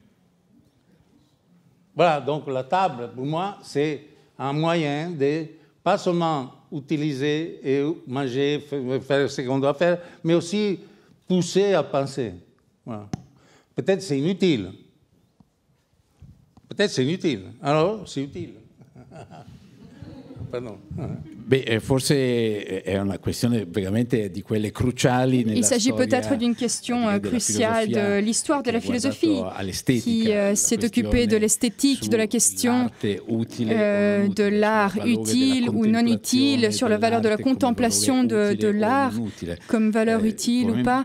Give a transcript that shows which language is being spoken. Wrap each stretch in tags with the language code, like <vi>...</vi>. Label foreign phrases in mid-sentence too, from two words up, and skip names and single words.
<fr>Voilà, donc la table, pour moi, c'est un moyen de pas seulement utiliser et manger, faire ce qu'on doit faire, mais aussi pousser à penser. Voilà. Peut-être c'est inutile. Peut-être c'est inutile. Alors, c'est utile. Pardon.</fr> <it>Beh, forse è una questione veramente di quelle cruciali nella</it> <fr>Il s'agit peut-être d'une question cruciale de l'histoire de la philosophie qui s'est occupée de l'esthétique, de la question de l'art utile ou non utile, sur la valeur de la contemplation de l'art comme valeur utile ou pas.</fr>